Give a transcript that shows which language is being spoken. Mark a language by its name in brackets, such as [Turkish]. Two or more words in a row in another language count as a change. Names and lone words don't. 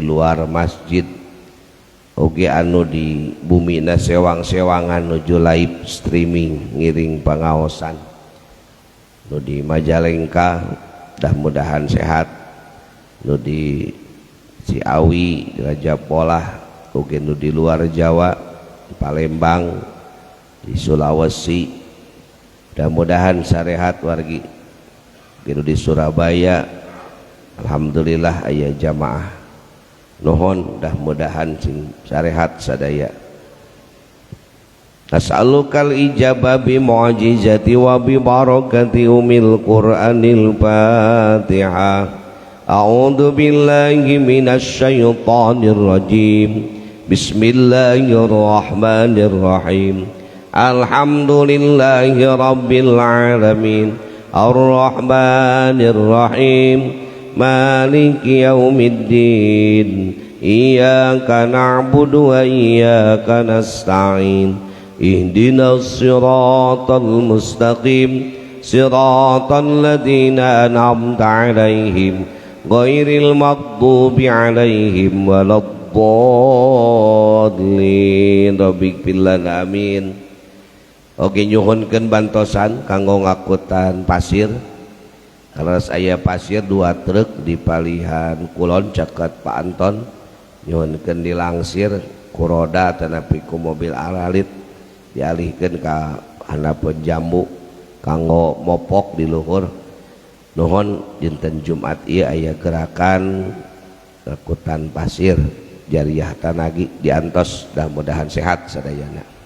[Sundanese] luar masjid oge anu di bumina sewang-sewangan nuju [English] live streaming [Sundanese] ngiring pangaosan nu di Majalengka mudah-mudahan sehat, nu di Ciawi Raja Polah oge nu di luar Jawa di Palembang di Sulawesi mudah-mudahan sarehat wargi nu di Surabaya alhamdulillah aya jamaah. Nuhun mudah-mudahan sing sarehat sadaya. [Arabic] أسألك الإجابة بمعجزة وببركة أم القرآن الفاتحة. أعوذ بالله من الشيطان الرجيم. بسم الله الرحمن الرحيم. الحمد لله رب العالمين. الرحمن الرحيم. مالك يوم الدين. إياك نعبد وإياك نستعين. اهدنا الصراط المستقيم. صراط الذين أنعمت عليهم غير المغضوب عليهم ولا الضالين. رب اغفر لنا آمين. [Sundanese] Oke, nyuhunkeun bantosan kanggo ngakutan pasir. [Indonesian] Kalau saya [Sundanese] pasir 2 truk di Palihan Kulon caket Pak Anton, nyuhunkeun dilangsir ku roda tanapi ku mobil aralit dialihkeun ka hanapeun jambu kanggo mopok di luhur. nuhun dinten Jumat ieu aya gerakan angkutan pasir jariah tanagi diantos, mudah-mudahan sehat sadayana.